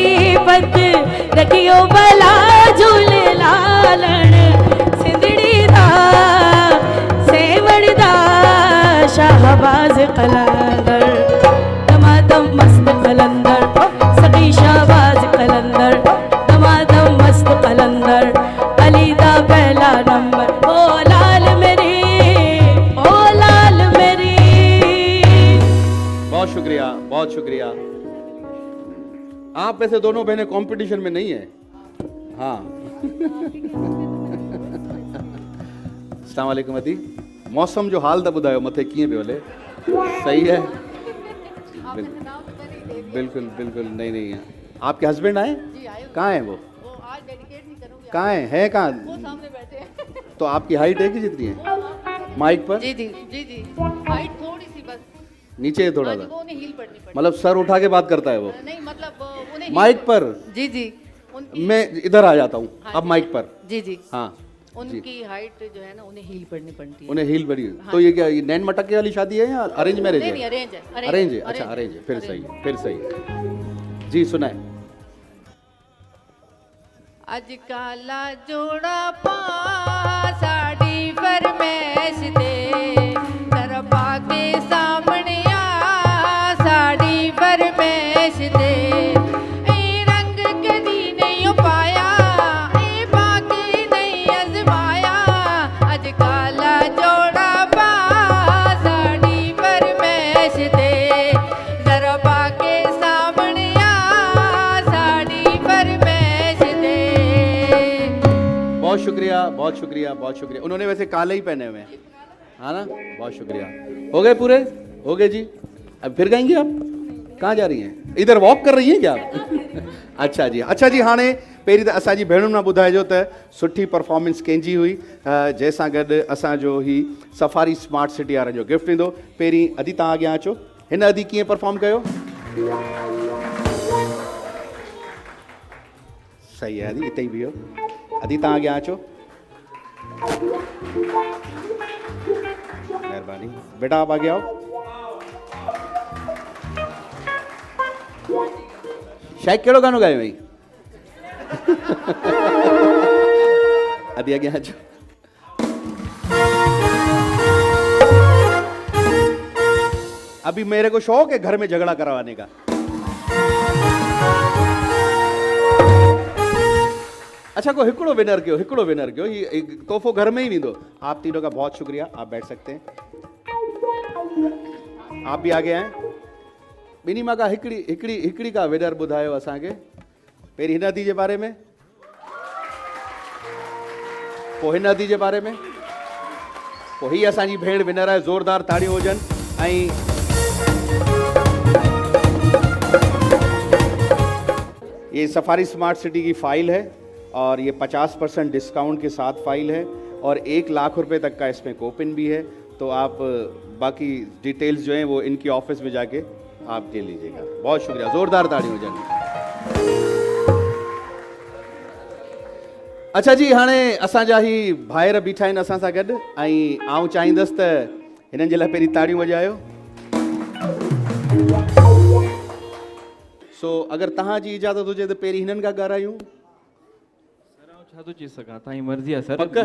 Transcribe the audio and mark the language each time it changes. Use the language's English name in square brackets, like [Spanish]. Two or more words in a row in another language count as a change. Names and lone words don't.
[Punjabi] پت رکھیو بھلا جھولے لالݨ سندھڑی دا سیوڑ دا شہباز قلندر دمادم مست قلندر سخی شہباز قلندر دمادم مست قلندر علی دا پہلا نمبر او لال میری او لال میری. [Urdu] بہت شکریہ، بہت شکریہ۔ آپ ویسے دونوں بہنیں کمپٹیشن میں نہیں ہے. ہاں [Arabic] السلام علیکم [Urdu] ادی. [Sindhi] मौसम जो हाल था बुधायो मथे कीअं पियो हले? [Urdu] صحیح ہے? بالکل بالکل نہیں نہیں ہے. آپ کے ہزبینڈ آئے؟ کہاں ہیں وہ؟ کہاں ہے کہاں? تو آپ کی ہائٹ ہے کہ جتنی ہے مائک پر? جی جی جی جی ہائٹ تھوڑی سی بس نیچے ہے تھوڑا سا, وہ انہیں ہیل پڑنی پڑتی مطلب سر اٹھا کے بات کرتا ہے وہ? نہیں مطلب انہیں مائک پر? جی جی میں ادھر آ جاتا ہوں اب مائک پر. جی جی हाँ ان کی ہائٹ جو ہے نا انہیں ہیل پڑنی پڑتی ہے. انہیں ہیل بڑی. تو یہ کیا یہ نین مٹکے والی شادی ہے یا [English] arrange marriage [Urdu] ہے? نہیں ارینج ہے. ارینج ہے، اچھا ارینج ہے، پھر صحیح ہے، پھر صحیح ہے. جی سنائے. [Punjabi] اج کالا جوڑا پا ساڈی فرمائش دے ترپا کے سامنے آ ساڈی فرمائش دے اے رنگ کدی نہیں پایا اے باقی نہیں اجمایا اج کالا جوڑا پا ساڈی فرمائش دے ترپا کے سامنے آ ساڈی فرمائش دے. [Urdu] بہت شکریہ، بہت شکریہ، بہت شکریہ. انہوں نے ویسے کالے ہی پہنے ہوئے ہیں، ہاں نا? بہت شکریہ۔ ہو گئے پورے؟ ہو گئے جی۔ اب پھر گائیں گے آپ? کہاں جا رہی ہیں? ادھر واک کر رہی ہیں کیا آپ? اچھا جی، اچھا جی. [Sindhi] हाणे पहिरीं त असांजी भेणुनि मां ॿुधाइजो त सुठी परफॉर्मेंस कंहिंजी हुई, जंहिंसां गॾु असांजो ही सफारी स्मार्ट सिटी वारनि जो गिफ्ट ईंदो। पहिरीं अदी तव्हां अॻियां अचो। हिन अदी कीअं परफॉर्म कयो? सही है अदी, इते ही बीहो। अदी तव्हां अॻियां अचो। [Urdu] مہربانی بیٹا، آپ آگے آؤ. [Sindhi] शायद कहिड़ो गानो ॻायो हुई? अदी अॻियां अचो। [Urdu] ابھی میرے کو شوق ہے گھر میں جھگڑا کروانے کا. [Sindhi] अच्छा को हिकड़ो विनर कयो, हिकड़ो विनर कयो। ये तोहफो घर में ही वेंदो। [Urdu] آپ تینوں کا بہت شکریہ، آپ بیٹھ سکتے ہیں. آپ بھی آگے آئے. [Sindhi] बिनी मां का हिकड़ी हिकड़ी हिकड़ी का विनर ॿुधायो असांखे। पहिरीं हिन अदी जे बारे में, पोइ हिन अदी जे बारे में, पोइ ही असांजी भेण विनर आहे। ज़ोरदार ताड़ियूं हुजनि। [Urdu] ऐं یہ سفاری اسمارٹ سٹی کی فائل ہے اور یہ 50% ڈسکاؤنٹ کے ساتھ فائل ہے اور 1 لاکھ روپے تک کا اس میں کوپن بھی ہے. تو آپ باقی ڈیٹیلز جو ہیں وہ ان کی آفس میں جا کے آپ لے لیجیئے گا. بہت شکریہ، زوردار تاڑی ہو جائے. [Sindhi] अच्छा जी, हाणे असांजा ही भाइर बीठा आहिनि असां सां गॾु ऐं आउं चाहींदुसि त हिननि जे लाइ पहिरीं ताड़ियूं वॼायो। सो अगर तव्हांजी इजाज़त हुजे त पहिरीं हिननि खां ॻाल्हायूं। छा थो चई सघां, तव्हांजी मर्ज़ी आहे सर।